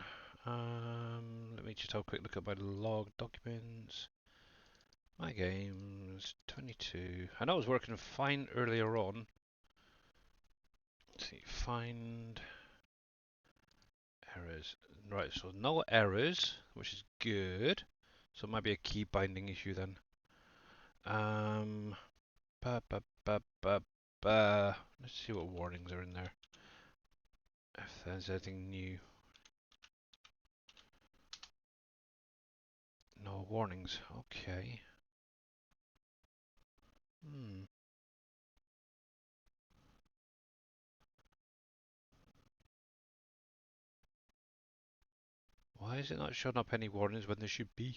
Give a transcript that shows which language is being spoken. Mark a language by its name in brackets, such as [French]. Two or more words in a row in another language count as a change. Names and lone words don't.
[English] Let me just have a quick look at my log documents. My games 22. I know I was working fine earlier on. Let's see, find errors. Right, so no errors, which is good. So it might be a key binding issue then. Um, ba, ba, ba, ba, ba. Let's see what warnings are in there. If there's anything new. No warnings. Okay. Hmm. Why is it not showing up any warnings when there should be?